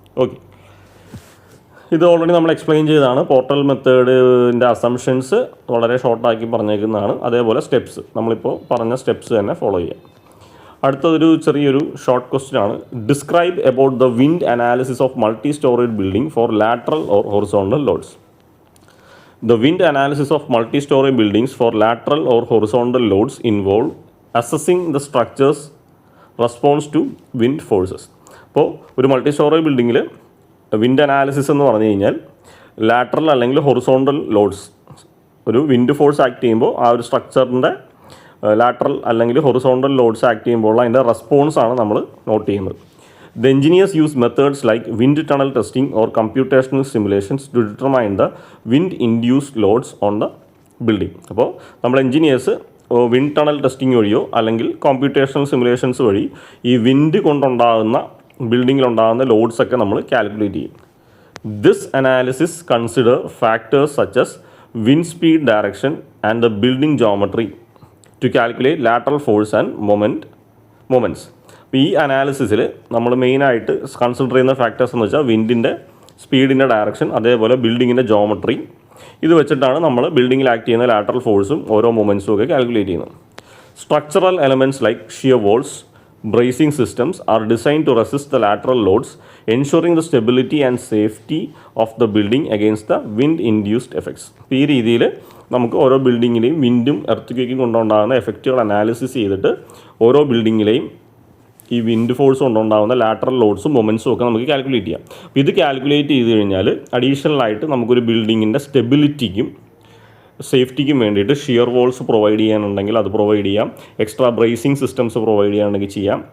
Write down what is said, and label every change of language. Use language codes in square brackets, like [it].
[ml] Okay, ഇത് already നമ്മൾ explain ചെയ്തതാണ്. പോർട്ടൽ മെത്തേഡിൻ്റെ അസംഷൻസ് വളരെ ഷോർട്ടാക്കി പറഞ്ഞേക്കുന്നതാണ്. അതേപോലെ സ്റ്റെപ്സ് നമ്മളിപ്പോൾ പറഞ്ഞ സ്റ്റെപ്സ് തന്നെ ഫോളോ ചെയ്യാം. അടുത്തതൊരു ചെറിയൊരു ഷോർട്ട് ക്വസ്റ്റ്യൻ ആണ്. [en] Describe about the wind analysis of multi storage building for lateral or horizontal loads. The wind analysis of multi-story buildings for lateral or horizontal loads involve assessing the structure's response to wind forces. [ml] അപ്പോൾ ഒരു multi story ബിൽഡിങ്ങിൽ wind analysis എന്ന് പറഞ്ഞു കഴിഞ്ഞാൽ lateral അല്ലെങ്കിൽ horizontal lords, ഒരു wind force act ചെയ്യുമ്പോൾ ആ ഒരു സ്ട്രക്ചറിൻ്റെ ലാറ്ററൽ അല്ലെങ്കിൽ ഹൊറിസോണ്ടൽ ലോഡ്സ് ആക്ട് ചെയ്യുമ്പോൾ അതിൻ്റെ റെസ്പോൺസ് ആണ് നമ്മൾ നോട്ട് ചെയ്യുന്നത്. [en] The engineers use methods like wind tunnel testing or computational simulations to determine the wind-induced loads on the building. [ml] അപ്പോൾ നമ്മൾ എൻജിനീയേഴ്സ് വിൻഡ് ടണൽ ടെസ്റ്റിംഗ് വഴിയോ അല്ലെങ്കിൽ കോമ്പ്യൂട്ടേഷണൽ സിമുലേഷൻസ് വഴി ഈ വിൻഡ് കൊണ്ടുണ്ടാകുന്ന ബിൽഡിങ്ങിലുണ്ടാകുന്ന ലോഡ്സൊക്കെ നമ്മൾ കാൽക്കുലേറ്റ് ചെയ്യും. [en] This analysis consider factors such as wind speed direction and the building geometry to calculate lateral force and moments. [ml] അപ്പോൾ ഈ അനാലിസിസിൽ നമ്മൾ മെയിനായിട്ട് കൺസിഡർ ചെയ്യുന്ന ഫാക്ടേഴ്സ് എന്ന് വെച്ചാൽ വിൻഡിൻ്റെ സ്പീഡിൻ്റെ ഡയറക്ഷൻ, അതേപോലെ ബിൽഡിങ്ങിൻ്റെ ജോമെട്രി. ഇത് വെച്ചിട്ടാണ് നമ്മൾ ബിൽഡിങ്ങിൽ ആക്ട് ചെയ്യുന്ന ലാറ്ററൽ ഫോഴ്സും ഓരോ മൊമെൻറ്റ്സും ഒക്കെ കാൽക്കുലേറ്റ് ചെയ്യുന്നത്. [en] Structural elements like shear walls, bracing systems are designed to resist the lateral loads, ensuring the stability and safety of the building against the wind-induced effects. [ml] ഈ രീതിയിൽ നമുക്ക് ഓരോ ബിൽഡിങ്ങിലെയും വിൻഡും എർത്ത് ക്വേക്കും കൊണ്ടുണ്ടാകുന്ന എഫക്റ്റുകൾ അനാലിസിസ് ചെയ്തിട്ട് ഓരോ ബിൽഡിങ്ങിലെയും ഈ വിൻഡ് ഫോഴ്സ് കൊണ്ടുണ്ടാകുന്ന ലാറ്ററൽ ലോഡ്സും മൊമെൻസും ഒക്കെ നമുക്ക് കാൽക്കുലേറ്റ് ചെയ്യാം. അപ്പോൾ ഇത് കാൽക്കുലേറ്റ് ചെയ്ത് കഴിഞ്ഞാൽ അഡീഷണലായിട്ട് നമുക്കൊരു ബിൽഡിങ്ങിൻ്റെ സ്റ്റെബിലിറ്റിക്കും സേഫ്റ്റിക്കും വേണ്ടിയിട്ട് ഷിയർ വോൾസ് പ്രൊവൈഡ് ചെയ്യാനുണ്ടെങ്കിൽ അത് പ്രൊവൈഡ് ചെയ്യാം, എക്സ്ട്രാ ബ്രേസിംഗ് സിസ്റ്റംസ് പ്രൊവൈഡ് ചെയ്യാനുണ്ടെങ്കിൽ ചെയ്യാം.